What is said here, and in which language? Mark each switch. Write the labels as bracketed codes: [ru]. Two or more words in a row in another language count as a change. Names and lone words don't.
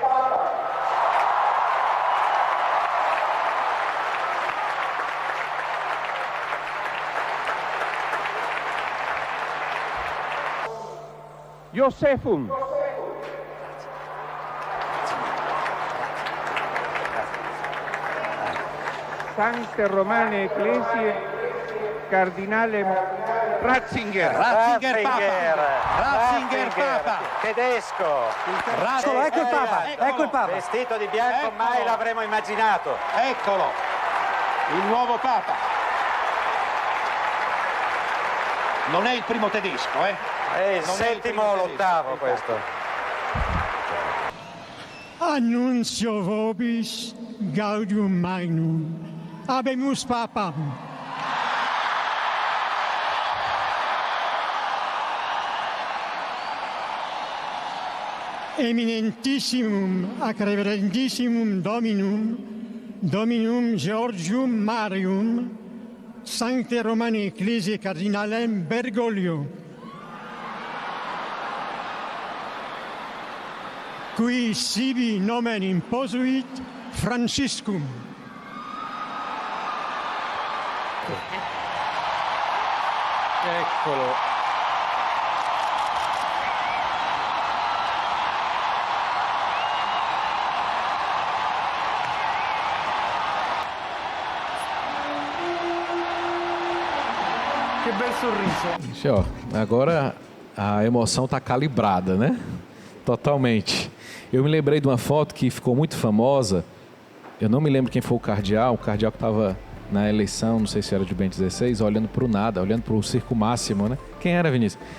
[la] Josephum. Sancte Romane Ecclesiae Cardinalem Ratzinger. [it] Ratzinger Papa. Tedesco. Ecco il Papa, ecco il Papa. Vestito di bianco, eccolo. Mai l'avremmo immaginato. Eccolo, il nuovo Papa. Non è il primo tedesco, È il settimo o l'ottavo questo. [la] Annuncio vobis gaudium magnum. Habemus Papam. Eminentissimum ac reverendissimum Dominum Georgium Marium, Sancte Romane Ecclesiae Cardinalem Bergoglio, qui sibi nomen imposuit Franciscum. [it] Eccolo. Che bel sorriso. [pt] Agora a emoção está calibrada, né? Totalmente. Eu me lembrei de uma foto que ficou muito famosa. Eu não me lembro quem foi o cardeal que estava na eleição, não sei se era de Bento XVI, olhando para o nada, olhando para o Circo Máximo, né? Quem era, Vinícius?